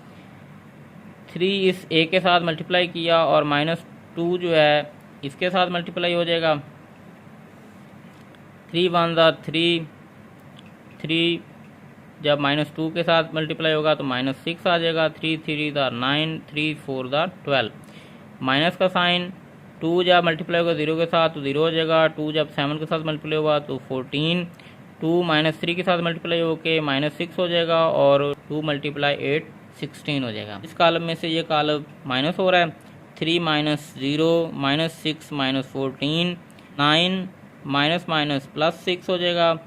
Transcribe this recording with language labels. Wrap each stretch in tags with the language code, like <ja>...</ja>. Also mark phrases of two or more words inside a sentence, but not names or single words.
<ur>3 اس a کے ساتھ ملٹیپلائی کیا اور مائنس 2 جو ہے اس کے ساتھ ملٹیپلائی ہو جائے گا،</ur> <en>3 1s are 3،</en> <ur>3 جب مائنس 2 کے ساتھ ملٹیپلائی ہوگا تو مائنس 6 آ جائے گا،</ur> <en>3 3s are 9، 3 4s are 12۔</en> <ur>مائنس کا سائن 2 جب ملٹیپلائی ہوگا 0 کے ساتھ تو 0 ہو جائے گا، 2 جب 7 کے ساتھ ملٹیپلائی ہوگا تو 14، 2 مائنس 3 کے ساتھ ملٹیپلائی ہو کے مائنس 6 ہو جائے گا، اور 2 ملٹیپلائی 8 16 ہو جائے گا. اس کالم میں سے یہ کالم مائنس ہو رہا ہے. 3 مائنس 0 مائنس 6 مائنس 14 9 مائنس مائنس پلس 6 ہو جائے گا.</ur>